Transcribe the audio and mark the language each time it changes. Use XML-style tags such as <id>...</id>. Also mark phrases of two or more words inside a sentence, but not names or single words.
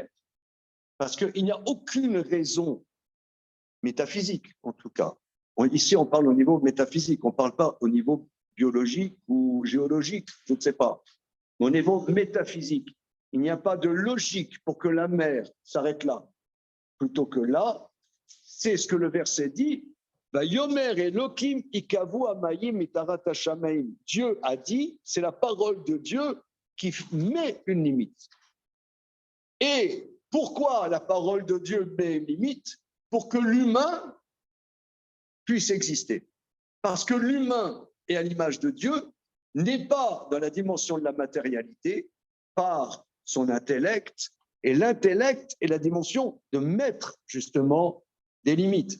<fr>Parce qu'il n'y a aucune raison métaphysique, en tout cas. Ici, on parle au niveau métaphysique, on ne parle pas au niveau biologique ou géologique, je ne sais pas. Au niveau métaphysique, il n'y a pas de logique pour que la mer s'arrête là. Plutôt que là, c'est ce que le verset dit.</fr> <he>יאמר אלהים יקוו המים מתחת השמים.</he> <fr>Dieu a dit, c'est la parole de Dieu qui met une limite. Et pourquoi la parole de Dieu met une limite? Pour que l'humain puisse exister. Parce que l'humain est à l'image de Dieu, n'est pas dans la dimension de la matérialité par son intellect, et l'intellect est la dimension de mettre justement des limites.</fr>